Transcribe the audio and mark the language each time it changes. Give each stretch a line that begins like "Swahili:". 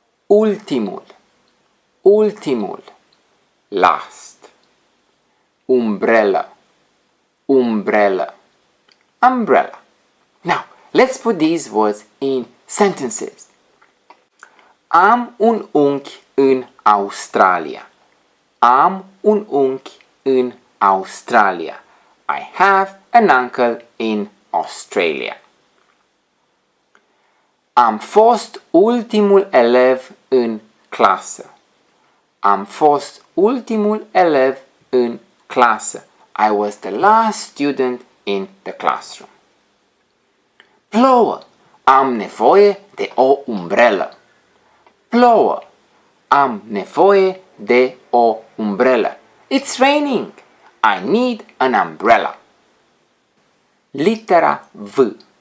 Romanian: Ultimul, ultimul, last.
English: Umbrella, umbrella, umbrella. Now, let's put these words in sentences.
Romanian: Am un unchi în Australia. Am un unchi în Australia.
English: I have an uncle in Australia.
Romanian: Am fost ultimul elev în clasă. Am fost ultimul elev în clasă.
English: I was the last student in the classroom.
Romanian: Plouă. Am nevoie de o umbrelă. Plouă. Am nevoie de o umbrelă.
English: It's raining. I need an umbrella.
Romanian: Litera V.